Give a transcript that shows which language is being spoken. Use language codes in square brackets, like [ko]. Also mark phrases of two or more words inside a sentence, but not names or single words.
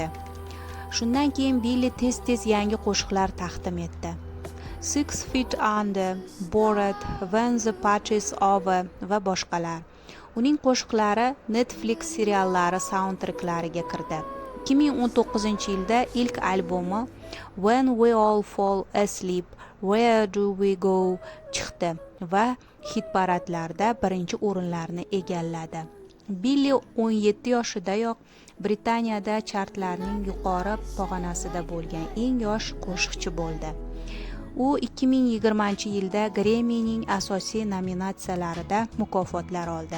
[uz] Shundan keyin Billi tez-tez yangi qo'shiqlar taqdim etdi. 6 Feet Under, Bored, When the Party is Over va boshqalar. Uning qo'shiqlari Netflix seriallari saundtreklariga kirdi. 2019-yilda ilk albomi When We All Fall Asleep, Where Do We Go chiqdi va hit-paradlarda birinchi o'rinlarni egalladi. Billi 17 yoshidayoq Britaniyada chartlarning yuqori pog'onasida bo'lgan eng yosh qo'shiqchi bo'ldi. U 2020-yilda Grammy'ning asosiy nominatsiyalarida mukofotlar oldi.